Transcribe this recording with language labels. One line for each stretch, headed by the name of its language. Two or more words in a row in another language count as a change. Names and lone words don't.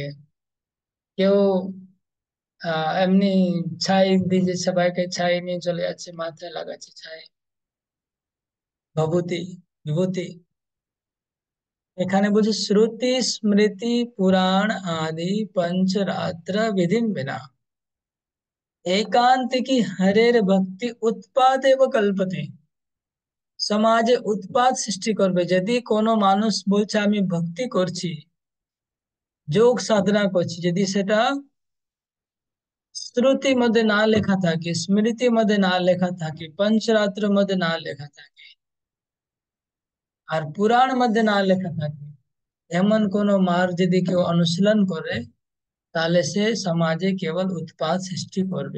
Bangla: কেউ এমনি ছাই দিয়েছে, সবাইকে ছাই নিয়ে চলে যাচ্ছে, মাথায় লাগাচ্ছে ছাই, ভবতি, বিভূতি। এখানে বলছে
Sanskrit: শ্রুতি স্মৃতি পুরাণ আদি पंचरात्र विधि बिना एकांत की हरेर भक्ति उत्पाद एव कल्पते।
Bangla: সমাজে উৎপাত সৃষ্টি করবে যদি কোনো মানুষ বলছে আমি ভক্তি করছি, যোগ সাধনা করছি, যদি সেটা শ্রুতির মধ্যে না লেখা থাকে, স্মৃতির মধ্যে না লেখা থাকে, পঞ্চরাত্রের মধ্যে না লেখা থাকে, আর পুরাণ মধ্যে না লেখা থাকে, এমন কোনো মার্গ যদি কেউ অনুশীলন করে, তাহলে সে সমাজে কেবল উৎপাত সৃষ্টি করবে।